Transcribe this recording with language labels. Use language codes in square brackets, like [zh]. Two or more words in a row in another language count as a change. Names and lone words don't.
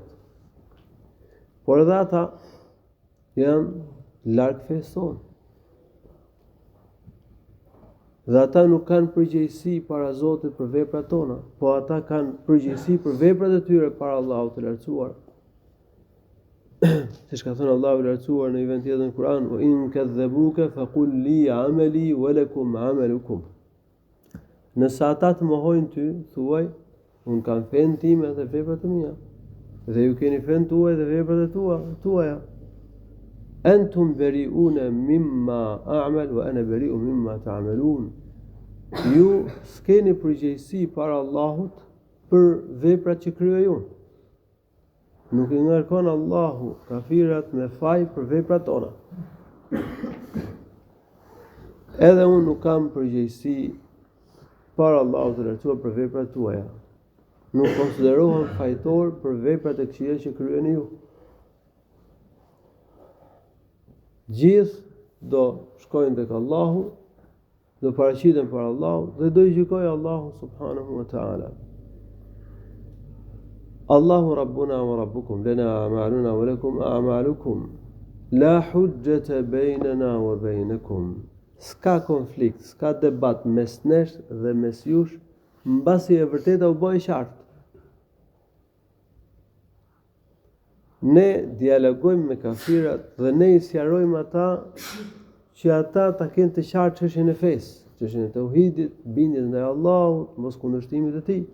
[sq] Por edhe ata janë larg fesë tonë. Dhe ata nuk kanë përgjegjësi para Zotit për veprat tona, po ata kanë përgjegjësi për veprat e tyre para Allahut të lartësuar. Siç ka thënë Allahu i lartësuar në një vend tjetër në Kur'an, [ar] "وإن كذبوك فقل لي عملي ولكم عملكم." [sq] Nëse ata të mohojnë ty, thuaj, unë kam fenë time dhe veprat e mia, dhe ju keni fenë tuaj dhe veprat e tuaja. [ar] أنتم بريئون مما أعمل وأنا بريء مما تعملون. [sq] Ju s'keni përgjegjësi para Allahut për veprat që kryej unë. Nuk i ngarkon Allahu kafirat me faj për veprat tona. Edhe unë nuk kam përgjegjësi para Allahut të lartësuar për veprat tuaja. Nuk konsiderohem fajtor për veprat e këqija që kryeni ju. Gjithë do shkojnë tek Allahu, do paraqiten për Allahu dhe do i gjykojë Allahu [ar] سبحانه وتعالى. الله ربنا وربكم لنا أعمالنا ولكم أعمالكم لا حجة بيننا وبينكم. [sq] S'ka konflikt, s'ka debat mes nesh dhe mes jush, mbasi e vërteta u bë e qartë. Ne dialogojmë me kafirat dhe ne i sqarojmë ata që ata ta kenë të qartë çështjen e fesë, çështjen e tauhidit, bindjes ndaj Allahut, mos kundërshtimit të tij.